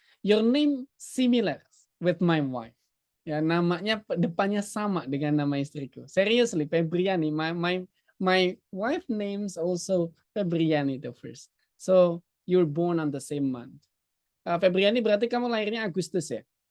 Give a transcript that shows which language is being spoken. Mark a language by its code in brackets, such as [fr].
[en] Your name similar with my wife. [id] Ya, namanya depannya sama dengan nama istriku. [en] Seriously, Febriani. My wife names also Febriani the first. So you're born on the same month. [id] Febriani berarti kamu lahirnya Agustus ya?